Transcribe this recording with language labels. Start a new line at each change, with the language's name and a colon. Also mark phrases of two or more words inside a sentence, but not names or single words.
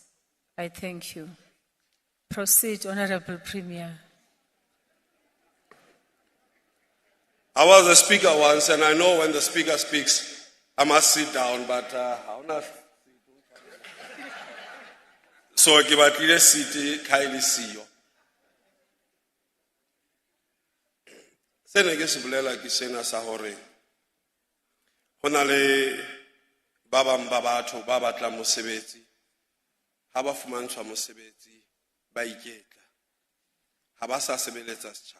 English: I thank you. Proceed, Honorable Premier. I was a speaker once, and I know when the speaker speaks, I must sit down, but how not? So,
Southern Sotho: ke batlile seat kaile siyo. Sene ke se bolela ke sena sa hore hona le ba bang ba batho ba batla mosebetsi ha ba fumantshwa mosebetsi ba iketla ha ba sa sebeletsa setjhaba.